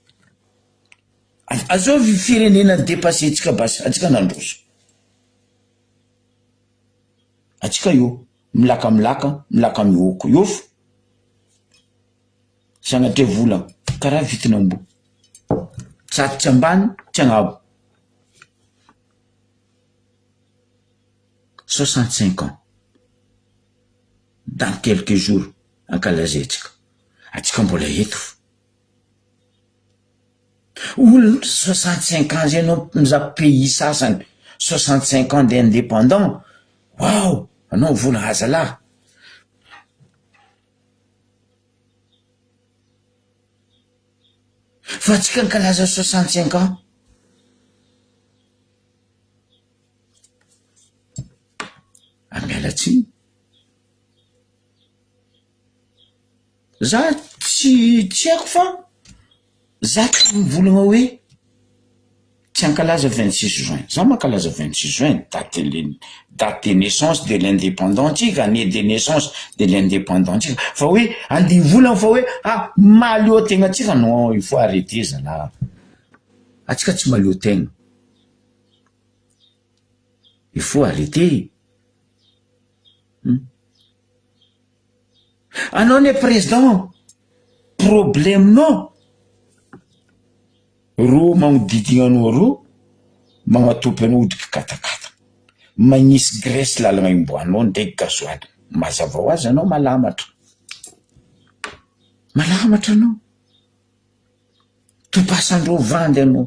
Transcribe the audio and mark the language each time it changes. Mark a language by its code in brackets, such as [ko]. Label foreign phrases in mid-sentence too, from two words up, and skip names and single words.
[mg] Azao firenena dépassé atsika basy, atsika nandroso. Atsika io, milaka mioko. Iofo. Sagnatria vola, karaha vitinambo. Tsatitra ambany, tsy agnabo. [fr] 65 ans. Dans quelques jours, [mg] ankalazetsika atsika mbola eto olona 65 ans zay anao mizaha pays sasany [fr] 65 ans d'indépendant. [mg] Wow, anao vola azalahy. Fa atsika ankalaza 65 ans amialatsiny. Za tsy haiko fa za tsy mivolagna hoe tsy ankalaza 26 juin. Za mankalaza [fr] 26 juin, date de naissance de l'indépendant tsika, année de naissance de l'indépendant tsika. [mg] Fa hoe andeha volagna fa hoe malio tegna tsika. [fr] Non, il faut arrêter zalahy. [mg] Atsika tsy malio tegna. [fr] Il faut arrêter. [mg] Anao ne [fr] président, problème non. [mg] Ro magnodidigna anao ro magnatopy anao odika katakata. Magnisy graisse lalagna imboanao ndraiky gasoil. Mazava ho azy anao malamatra. Malamatra anao. Topasandreo vandy anao.